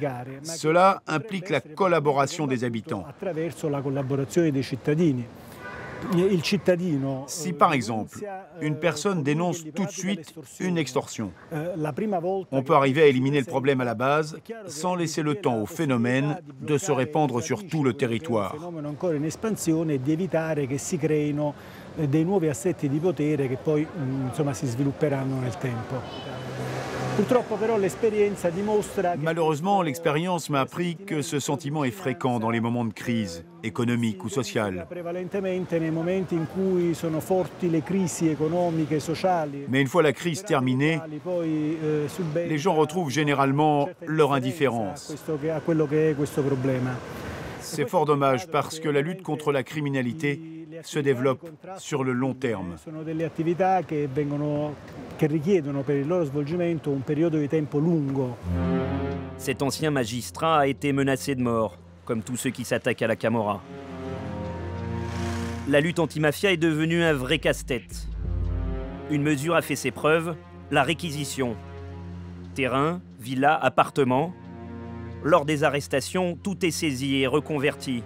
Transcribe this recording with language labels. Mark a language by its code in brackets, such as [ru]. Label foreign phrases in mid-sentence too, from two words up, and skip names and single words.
[fr] Cela implique la collaboration des habitants. Si par exemple, une personne dénonce tout de suite une extorsion, on peut arriver à éliminer le problème à la base sans laisser le temps au phénomène de se répandre sur tout le territoire. [it] Dei nuovi assetti di potere che poi insomma si svilupperanno nel tempo. Purtroppo però l'esperienza dimostra. [fr] Malheureusement, l'expérience m'a appris que ce sentiment est fréquent dans les moments de crise économique ou sociale. [it] Prevalentemente nei momenti in cui sono forti le crisi economiche e sociali. [fr] Mais une fois la crise terminée, les gens retrouvent généralement leur indifférence. [it] A quello che è questo problema. [fr] C'est fort dommage parce que la lutte contre la criminalité se développe sur le long terme. [it] Sono delle attività che richiedono per il loro svolgimento un periodo di tempo lungo. [fr] Cet ancien magistrat a été menacé de mort, comme tous ceux qui s'attaquent à la Camorra. La lutte anti-mafia est devenue un vrai casse-tête. Une mesure a fait ses preuves, la réquisition. Terrain, villa, appartements. Lors des arrestations, tout est saisi et reconverti.